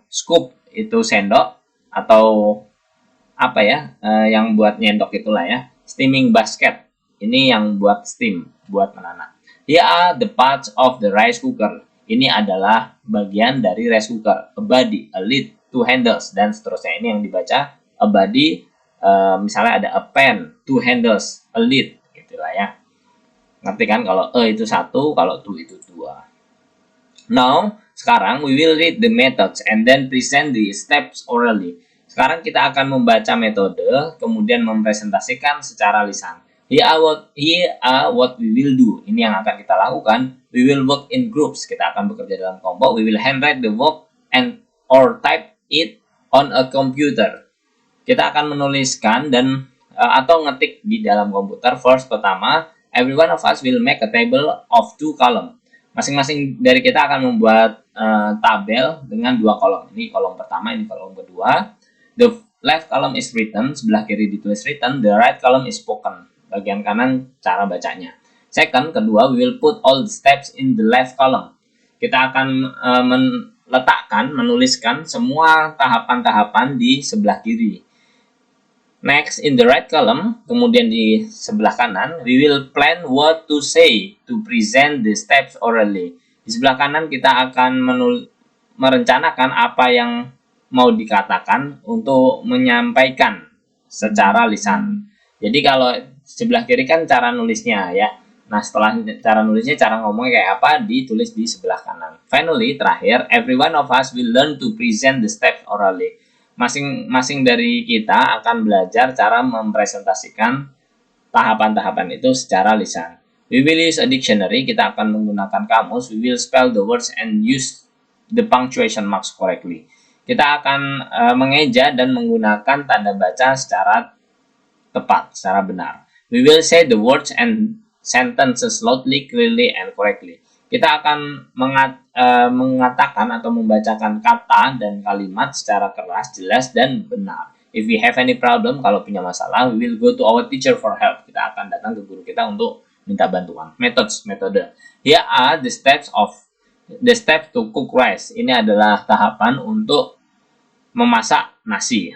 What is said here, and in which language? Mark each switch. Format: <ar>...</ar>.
<id>Scoop itu sendok atau yang buat nyendok itulah ya. Steaming basket, ini yang buat steam, buat menanak.</id> <en>Here are the parts of the rice cooker.</en> <id>Ini adalah bagian dari rice cooker. A body, a lid, two handles, dan seterusnya. Ini yang dibaca a body. Misalnya ada a pan, two handles, a lid, gitulah ya. Ngerti kan kalau a itu satu, kalau two itu dua.</id> <en>Now,</en> <id>sekarang</id> <en>we will read the methods and then present the steps orally.</en> <id>Sekarang kita akan membaca metode, kemudian mempresentasikan secara lisan.</id> <en>Here are what we will do.</en> <id>Ini yang akan kita lakukan.</id> <en>We will work in groups.</en> <id>Kita akan bekerja dalam kelompok.</id> <en>We will handwrite the work or type it on a computer.</en> <id>Kita akan menuliskan dan atau ngetik di dalam komputer.</id> <en>First,</en> <id>pertama,</id> <en>every one of us will make a table of 2 column.</en> <id>Masing-masing dari kita akan membuat tabel dengan dua kolom. Ini kolom pertama, ini kolom kedua.</id> <en>The left column is written,</en> <id>sebelah kiri ditulis</id> <en>written, the right column is spoken,</en> <id>bagian kanan cara bacanya.</id> <en>Second,</en> <id>kedua,</id> <en>we will put all the steps in the left column.</en> <id>Kita akan menuliskan semua tahapan-tahapan di sebelah kiri.</id> <en>Next, in the right column,</en> <id>kemudian di sebelah kanan,</id> <en>we will plan what to say to present the steps orally.</en> <id>Di sebelah kanan kita akan merencanakan apa yang mau dikatakan untuk menyampaikan secara lisan. Jadi kalau sebelah kiri kan cara nulisnya ya. Nah, setelah cara nulisnya, cara ngomongnya kayak apa, ditulis di sebelah kanan.</id> <en>Finally,</en> <id>terakhir,</id> <en>every one of us will learn to present the steps orally.</en> <id>Masing-masing dari kita akan belajar cara mempresentasikan tahapan-tahapan itu secara lisan.</id> <en>We will use a dictionary,</en> <id>kita akan menggunakan kamus.</id> <en>We will spell the words and use the punctuation marks correctly.</en> <id>Kita akan mengeja dan menggunakan tanda baca secara tepat, secara benar.</id> <en>We will say the words and sentences loudly, clearly, and correctly.</en> <id>Kita akan mengatakan atau membacakan kata dan kalimat secara keras, jelas, dan benar.</id> <en>If we have any problem,</en> <id>kalau punya masalah,</id> <en>we will go to our teacher for help.</en> <id>Kita akan datang ke guru kita untuk minta bantuan. Metode.</id> <en>Here are the steps to cook rice.</en> <id>Ini adalah tahapan untuk memasak nasi.</id>